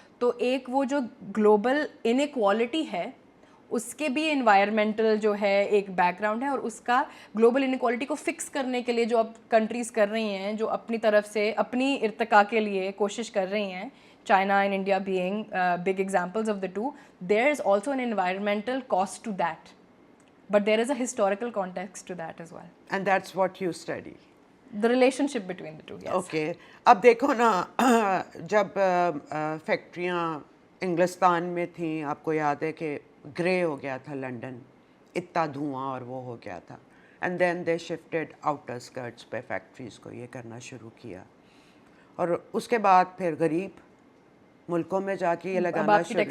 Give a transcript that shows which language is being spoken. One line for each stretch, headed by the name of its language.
Urdu: تو ایک وہ جو گلوبل انیکوالٹی ہے اس کے بھی انوائرمنٹل جو ہے ایک بیک گراؤنڈ ہے, اور اس کا گلوبل انیکوالٹی کو فکس کرنے کے لیے جو اب کنٹریز کر رہی ہیں, جو اپنی طرف سے اپنی ارتقاء کے لیے کوشش کر رہی ہیں,
English: China and India being big examples of the two, there is also an environmental cost to that, but there is a historical context to that as well. And that's what you study. The relationship between the two, yes. Okay.
Urdu: اب دیکھو نا, جب فیکٹریاں انگلستان میں تھیں, آپ کو یاد ہے کہ گرے ہو گیا تھا لنڈن, اتنا دھواں اور وہ ہو گیا تھا,
English: and then they shifted outer skirts
Urdu: پہ فیکٹریز کو یہ کرنا شروع کیا, اور اس کے بعد پھر غریب ملکوں میں جا کے یہ لگانا شروع.